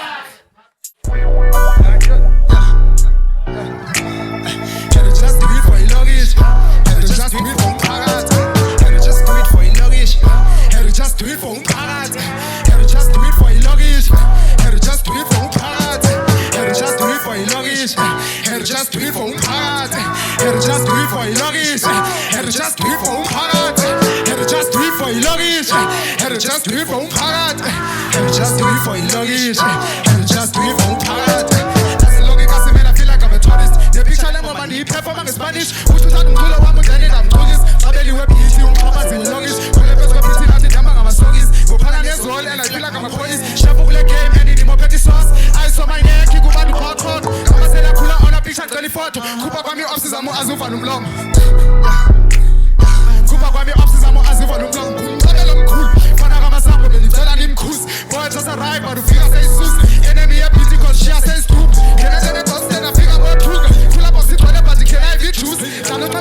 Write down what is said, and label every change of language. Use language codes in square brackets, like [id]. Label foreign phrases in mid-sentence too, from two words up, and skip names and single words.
[en] Just do it for umphakathi had to just do it for ilokishi had to just do it for umphakathi had to just do it for ilokishi had to just do it for umphakathi had to just do it for ilokishi had to just do it for umphakathi that's the logic I man I feel like I'm a tourist the picture [zu] lengoma ndiyiperforma ngeSpanish uthi uthanda umculo wami udlalela mxokisi xabeliwe bhithi umxhaphazi ilokishi kule phezu kwebhithi nathi ndihamba ngamasokisi ngophana ngezolo [en] and I feel like I'm a police [zu] shapo kule game and ndimophethe [en] sauce I saw my neck [zu] kubantu khokho ngamasela khula picture ngicela ifoto khupha kwami i-ops zami azivala umlomo khupha kwami i-ops zami azivala umlomo ngumcabelo omkhulu Umfana Ka Masango belicela nimkhuzi [en] boy just arrive [zu] but ufika seyisusi enemy yebhithi [en] cause she [zu] seyisithupa ngenetene ghost afika bothuka khula bosi igcwele but ikhela ivijuice